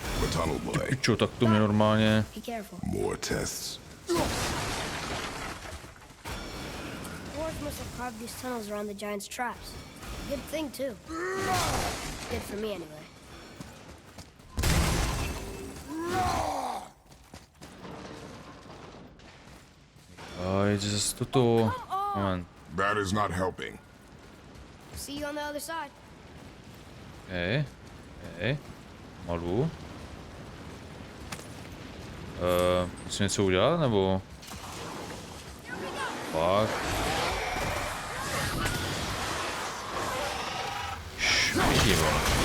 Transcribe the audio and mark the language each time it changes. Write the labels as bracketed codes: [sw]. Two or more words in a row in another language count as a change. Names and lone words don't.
[en] tunnel, boy. [cs] Pičo, tak to mě normálně... [en] Be careful. More tests. Dwarves must have carved these tunnels around the giant's traps. Good thing, too. Good for me, anyway. [cs] Oj, zase toto... Moment. [en] That is not helping. See you on the other side. [cs] Hej. Hej. Malu. Musím něco udělat, nebo... Fakt. Šmíti, vole.